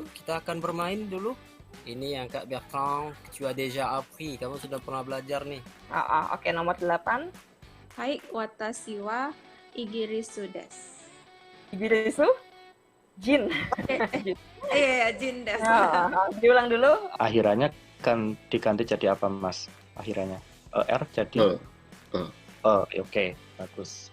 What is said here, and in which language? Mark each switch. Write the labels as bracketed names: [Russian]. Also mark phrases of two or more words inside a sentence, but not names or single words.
[Indonesian] Kita akan bermain dulu. Ini yang Kak Bertrand, [French] tu as déjà appris. [Indonesian] Kamu sudah pernah belajar nih. Oke, nomor 8. [Japanese] はい、私はイギリスです. イギリス?人. Iya, 人です. [Indonesian] Diulang dulu. Akhirannya kan diganti jadi apa, Mas? Akhirannya R jadi Oke, bagus.